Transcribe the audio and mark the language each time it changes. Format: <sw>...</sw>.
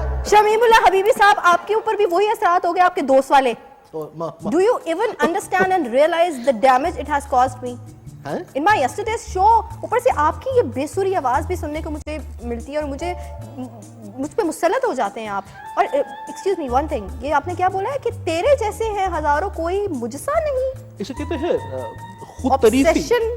<hi>शमीमुल्लाह हबीबी साहब, आपके ऊपर भी वही असरात हो गए आपके दोस्त वाले? तो</hi> <en>Do you even understand and realize the damage it has caused me?</en> <hi>हैं? In my yesterday's show, ऊपर से आपकी ये बेसुरी आवाज़ भी सुनने को मुझे मिलती है और मुझ पे मुसल्लत हो जाते हैं आप। और एक्सक्यूज मी वन थिंग, ये आपने क्या बोला है कि तेरे जैसे हैं हजारों, कोई मुझसा नहीं? इसे कहते हैं खुद तारीफी।</hi> <en>Obsession?</en>